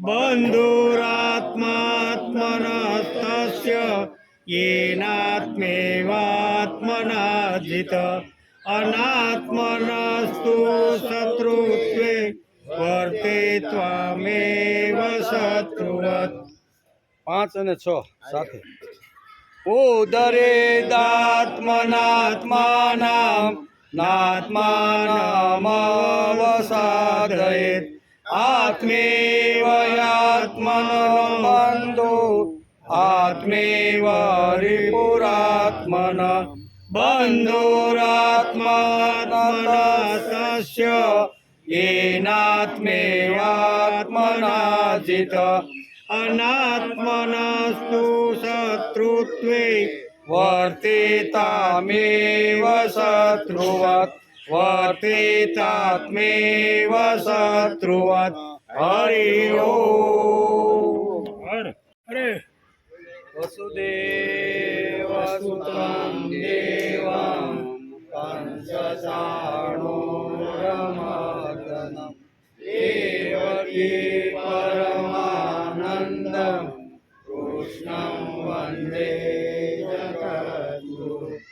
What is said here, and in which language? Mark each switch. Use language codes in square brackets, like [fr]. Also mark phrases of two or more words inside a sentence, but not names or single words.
[sa] बन्धुरात्मात्मनस्तस्य येनात्मेवात्मना जित अनात्मनस्तु शत्रुत्वे वर्तेत्वामेव शत्रुवत् [gu] 5 અને 6 સાથે [sa] ઉદરેદાત્મનાત્માનાં નાત્માનમવસાદયેત આત્મેવ યાત્મનો બંધો આત્મેવ રિપુરાત્મન બંધુરાત્માત્મનસ્તસ્ય येनात्मेवात्मना जित अनात्मनस्तु शत्रुत्वे વર્તિતામેવ શત્રુવત વર્તિતાત્મેવ શત્રુવત. હરિ ઓમ. હરે વસુદેવસુતં દેવં કંસચાણૂરમર્દનમ દેવકી પરમાનંદમ કૃષ્ણં વંદે જગદ્ગુરુ.